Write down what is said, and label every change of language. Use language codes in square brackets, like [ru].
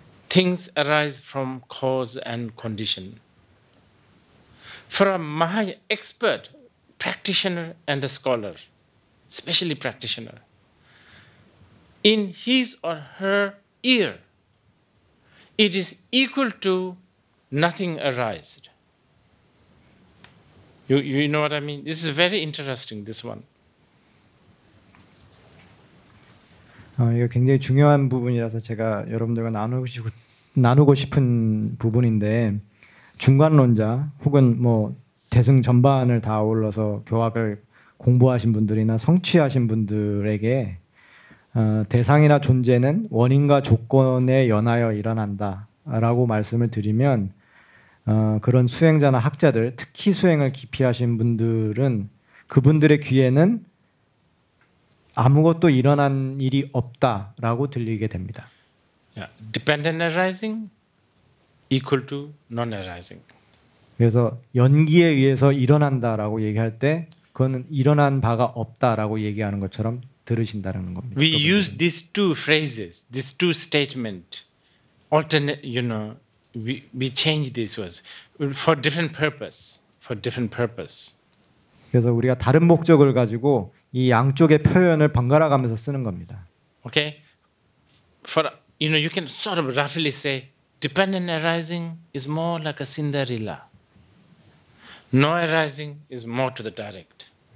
[en] Things arise from cause and condition. For a Mahayana expert, practitioner and a scholar, especially practitioner, in his or her ear, it is equal to nothing arised. You know what I mean? This is very interesting, this one. [ko] 이거 굉장히 중요한 부분이라서 제가 여러분들과 나누고 싶은 부분인데, 중간론자 혹은 뭐 대승 전반을 다 아울러서 교학을 공부하신 분들이나 성취하신 분들에게 대상이나 존재는 원인과 조건에 연하여 일어난다라고 말씀을 드리면, 그런 수행자나 학자들, 특히 수행을 깊이 하신 분들은 그분들의 귀에는 아무것도 일어난 일이 없다라고 들리게 됩니다. [en] Yeah. Dependent arising equal to non-arising. [ko] 그래서 연기에 의해서 일어난다라고 얘기할 때 그거는 일어난 바가 없다라고 얘기하는 것처럼 들으신다는 겁니다. [en] We use these two phrases, these two statements, alternate. You know, we change these words for different purpose. For different purpose. [ko] 그래서 우리가 다른 목적을 가지고 이 양쪽의 표현을 번갈아 가면서 쓰는 겁니다. [en] Okay, for you can sort of roughly say, dependent arising is more like a Cinderella. No arising is more to the direct.